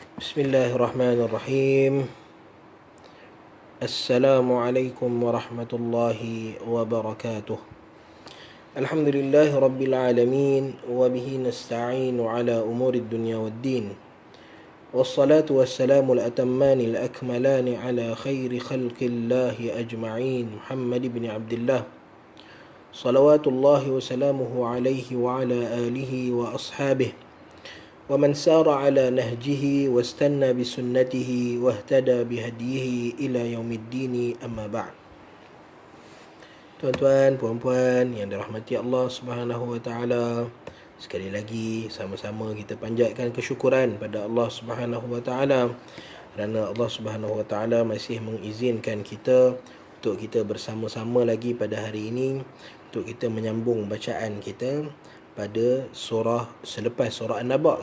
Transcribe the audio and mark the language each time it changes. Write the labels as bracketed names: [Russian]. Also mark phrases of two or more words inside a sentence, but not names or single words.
[Arabic] بسم الله الرحمن الرحيم. السلام عليكم ورحمة الله وبركاته. الحمد لله رب العالمين وبه نستعين على أمور الدنيا والدين. والصلاة والسلام الأتمان الأكملان على خير خلق الله أجمعين محمد بن عبد الله صلوات الله وسلامه عليه وعلى آله وأصحابه ومن سار على نهجه واستنى بسنته واهتدى بهديه إلى يوم الدين أما بعد. [Malay] Tuan-tuan, puan-puan yang dirahmati Allah [Arabic] سبحانه وتعالى, [Malay] sekali lagi sama-sama kita panjatkan kesyukuran pada Allah [Arabic] سبحانه وتعالى [Malay] kerana Allah [Arabic] سبحانه وتعالى [Malay] masih mengizinkan kita untuk kita bersama-sama lagi pada hari ini untuk kita menyambung bacaan kita pada surah selepas surah An-Naba.